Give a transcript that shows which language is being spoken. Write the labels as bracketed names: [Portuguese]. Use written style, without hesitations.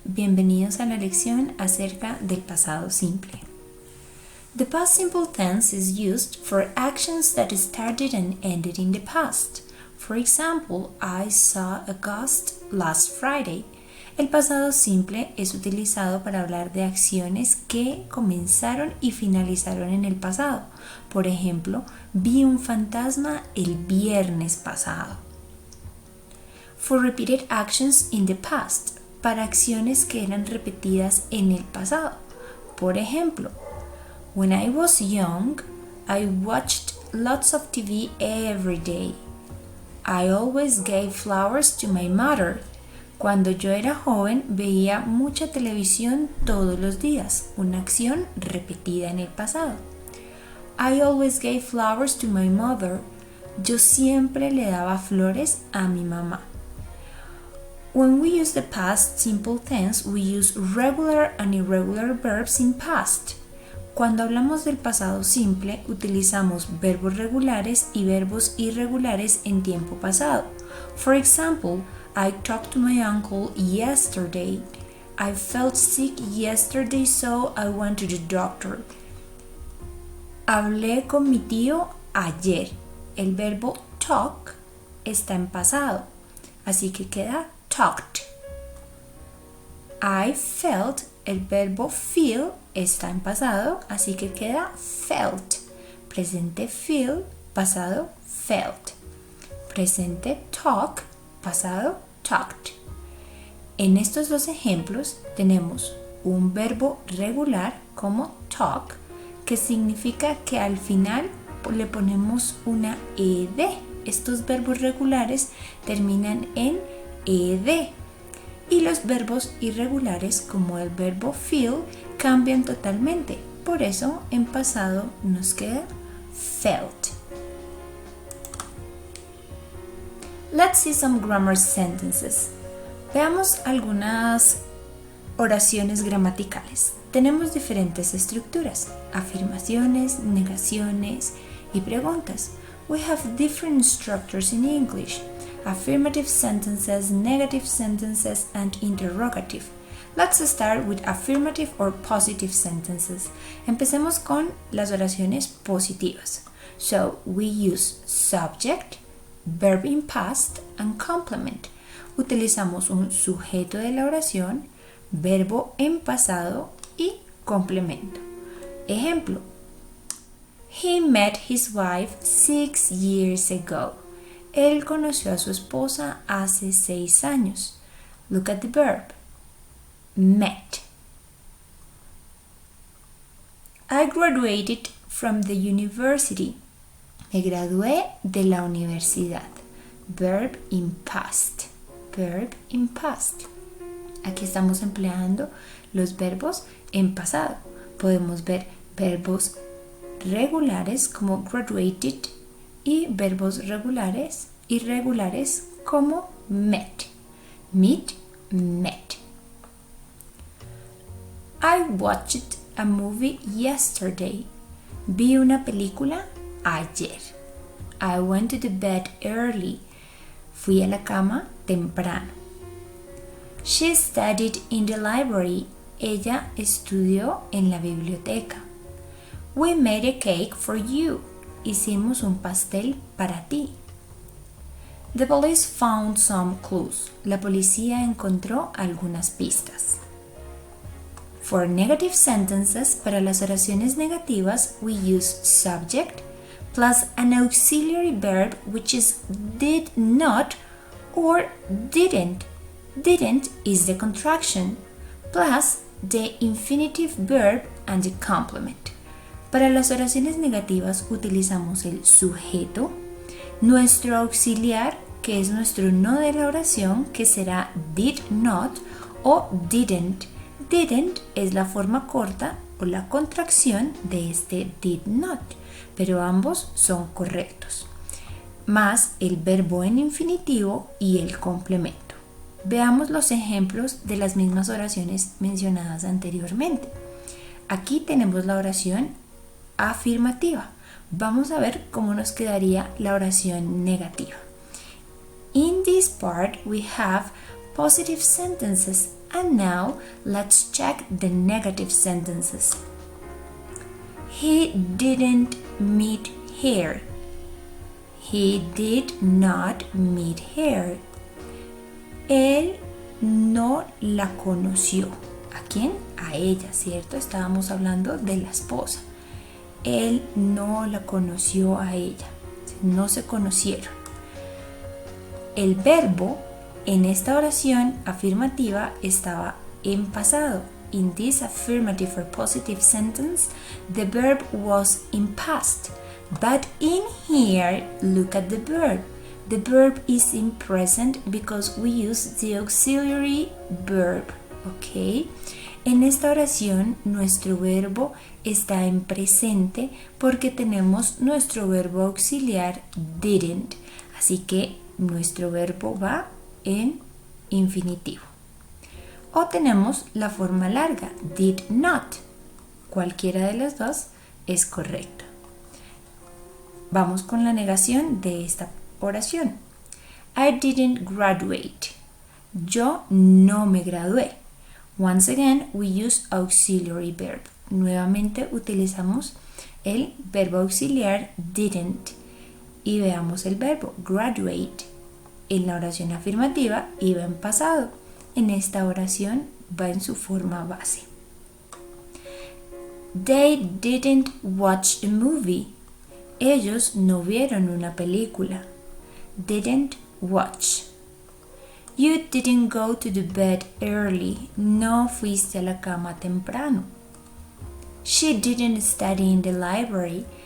[Spanish] Bienvenidos a la lección acerca del pasado simple. [English] The past simple tense is used for actions that started and ended in the past. For example, I saw a ghost last Friday. [Spanish] El pasado simple es utilizado para hablar de acciones que comenzaron y finalizaron en el pasado. Por ejemplo, vi un fantasma el viernes pasado. [English] For repeated actions in the past, [Spanish] para acciones que eran repetidas en el pasado. Por ejemplo, [English] when I was young, I watched lots of TV every day. I always gave flowers to my mother. [Spanish] Cuando yo era joven, veía mucha televisión todos los días, una acción repetida en el pasado. [English] I always gave flowers to my mother. [Spanish] Yo siempre le daba flores a mi mamá. [English] When we use the past simple tense, we use regular and irregular verbs in past. [Spanish] Cuando hablamos del pasado simple, utilizamos verbos regulares y verbos irregulares en tiempo pasado. [English] For example, I talked to my uncle yesterday. I felt sick yesterday, so I went to the doctor. [Spanish] Hablé con mi tío ayer. El verbo talk está en pasado, así que queda talked. [English] I felt, [Spanish] el verbo feel está en pasado, así que queda felt. Presente feel, pasado felt. Presente talk, pasado talked. En estos dos ejemplos tenemos un verbo regular como talk, que significa que al final le ponemos una ed. Estos verbos regulares terminan en ed. Y los verbos irregulares, como el verbo feel, cambian totalmente. Por eso, en pasado nos queda felt. [English] Let's see some grammar sentences. [Spanish] Veamos algunas oraciones gramaticales. Tenemos diferentes estructuras: afirmaciones, negaciones y preguntas. [English] We have different structures in English: affirmative sentences, negative sentences, and interrogative. Let's start with affirmative or positive sentences. [Spanish] Empecemos con las oraciones positivas. [English] So, we use subject, verb in past, and complement. [Spanish] Utilizamos un sujeto de la oración, verbo en pasado y complemento. [English] Ejemplo: He met his wife 6 years ago. [Spanish] Él conoció a su esposa hace 6 años. [English] Look at the verb. Met. I graduated from the university. [Spanish] Me gradué de la universidad. [English] Verb in past. Verb in past. [Spanish] Aquí estamos empleando los verbos en pasado. Podemos ver verbos regulares como graduated y verbos irregulares como met. [English] Meet, met. I watched a movie yesterday. [Spanish] Vi una película ayer. [English] I went to the bed early. [Spanish] Fui a la cama temprano. [English] She studied in the library. [Spanish] Ella estudió en la biblioteca. [English] We made a cake for you. [Spanish] Hicimos un pastel para ti. [English] The police found some clues. [Spanish] La policía encontró algunas pistas. [English] For negative sentences, [Spanish] para las oraciones negativas, [English] we use subject plus an auxiliary verb which is did not or didn't. Didn't is the contraction, plus the infinitive verb and the complement. [Spanish] Para las oraciones negativas utilizamos el sujeto, nuestro auxiliar, que es nuestro no de la oración, que será did not o didn't. Didn't es la forma corta o la contracción de este did not, pero ambos son correctos. Más el verbo en infinitivo y el complemento. Veamos los ejemplos de las mismas oraciones mencionadas anteriormente. Aquí tenemos la oración afirmativa. Vamos a ver cómo nos quedaría la oración negativa. [English] In this part, we have positive sentences, and now let's check the negative sentences. He didn't meet her. He did not meet her. [Spanish] Él no la conoció. ¿A quién? A ella, ¿cierto? Estábamos hablando de la esposa. Él no la conoció a ella. No se conocieron. El verbo en esta oración afirmativa estaba en pasado. [English] In this affirmative or positive sentence, the verb was in past. But in here, look at the verb. The verb is in present because we use the auxiliary verb. ¿Ok? [Spanish] En esta oración, nuestro verbo está en presente porque tenemos nuestro verbo auxiliar didn't. Así que nuestro verbo va en infinitivo. O tenemos la forma larga, did not. Cualquiera de las dos es correcto. Vamos con la negación de esta oración. [English] I didn't graduate. [Spanish] Yo no me gradué. [English] Once again, we use auxiliary verb. [Spanish] Nuevamente utilizamos el verbo auxiliar didn't. Y veamos el verbo graduate. En la oración afirmativa iba en pasado. En esta oración va en su forma base. [English] They didn't watch a movie. [Spanish] Ellos no vieron una película. [English] Didn't watch. You didn't go to the bed early. [Spanish] No fuiste a la cama temprano. [English] She didn't study in the library.